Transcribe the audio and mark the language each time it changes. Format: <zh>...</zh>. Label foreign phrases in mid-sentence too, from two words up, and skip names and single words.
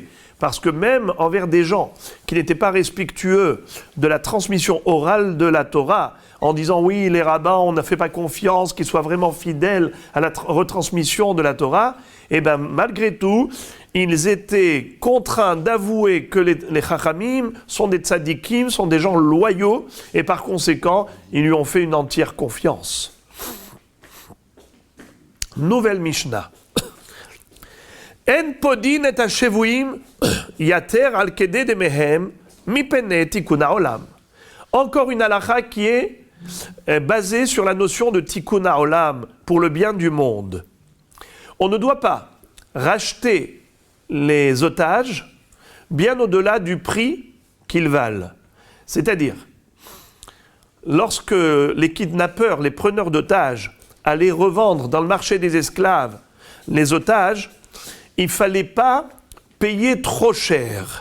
<fr>Parce que même envers des gens qui n'étaient pas respectueux de la transmission orale de la Torah, en disant oui, les rabbins, on n'a fait pas confiance, qu'ils soient vraiment fidèles à la retransmission de la Torah, et bien malgré tout, ils étaient contraints d'avouer que les Chachamim sont des tzadikim, sont des gens loyaux, et par conséquent, ils lui ont fait une entière confiance. Nouvelle Mishnah.</fr> <he>אין פודין את השבויים יותר על כדי דמיהן מפני תיקון העולם.</he> <fr>Encore une halakha qui est basée sur la notion de</fr> <he>תיקון העולם,</he> <fr>pour le bien du monde. On ne doit pas racheter les otages bien au-delà du prix qu'ils valent. C'est-à-dire, lorsque les kidnappeurs, les preneurs d'otages, allaient revendre dans le marché des esclaves les otages, il ne fallait pas payer trop cher.</fr>